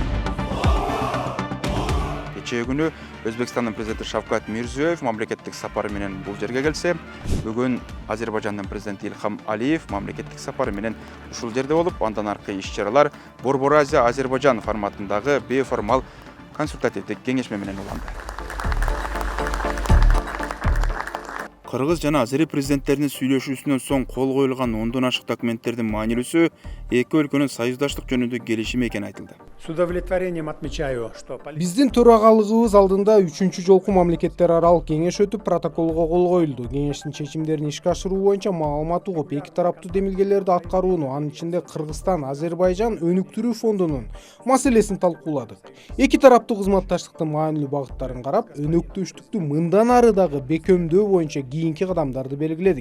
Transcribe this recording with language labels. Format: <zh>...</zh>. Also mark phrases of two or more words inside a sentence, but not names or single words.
<ky>Кечээ күнү Өзбекстандын президенти Шавкат Мирзиёев мамлекеттик сапары менен бул жерге келсе, бүгүн Азербайжандын президенти Ильхам Алиев мамлекеттик сапары менен ушул жерде болуп, андан аркы иш-чаралар Борбор Азия Азербайжан форматындагы бейформал консультативдик кеңешме менен уланды. Кыргыз жана Азери президенттеринин сүйлөшүүсүнөн соң кол коюлган 10дон ашык документтердин маанилүүсү эки өлкөнүн союздаштык жөнүндө келишими экени айтылды.</ky> <ru>С удовлетворением отмечаю, что</ru> <ky>Биздин төрагалыгыбыз алдында 3-чү жолку мамлекеттер аралык кеңеш өтүп, протоколго кол коюлду. Кеңештин чечимдерин ишке ашыруу боюнча маалымат угуп, эки тараптуу демилгелерди аткарууну, анын ичинде Кыргызстан, Азербайжан өнүктүрүү фондунун маселесин талкууладык. Эки тараптуу кызматташтыктын маанилүү багыттарын карап, өнөктөштүктү мындан ары дагы бекемдөө боюнча кийинки кадамдарды белгиледик.</ky>